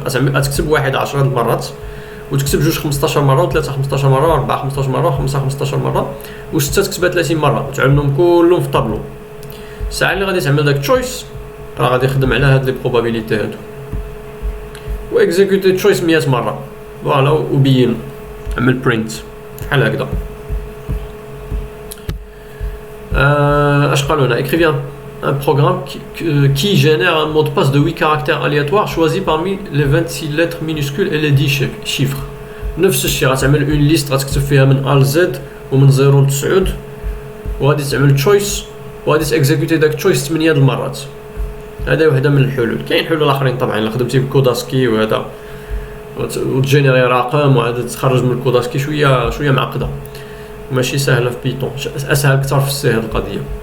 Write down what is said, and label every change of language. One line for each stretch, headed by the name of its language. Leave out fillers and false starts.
Arabic: دونك غتكتب واحد 10 المرات، وتكتب 2 15 مره، و3 15 مره، و4 15 مره، و5 15 مره، و6 تكتبها 30 مره، وتعلمهم كلهم في طابلو. الساعه اللي غادي تعمل داك تشويس راه غادي يخدم على هاد لي بروبابيليتي هادو، و اكزيكوتي تشويس 100 مره. فوالا، وبين عمل برينت بحال هكذا. اش قالوا لنا؟
French: écrivez un programme qui génère un mot de passe de 8 caractères aléatoires choisi parmi les 26 lettres minuscules et les 10 chiffres.
Arabic: نفس الشيء غتعمل اون ليست غتكتب فيها من A ل Z ومن 0 ل 9، وغادي تعمل تشويس وغادي تاكزيكوتي داك تشويس 8 د المرات. هذا وحده من الحلول. كاين حلول اخرين طبعا الا خدمتي بكوداسكي وهذا وتجينيري رقم وعاد تخرج من الكوداسكي شويه معقده، ماشي سهله في بيتون، اسهل اكثر في السي هاد القضيه.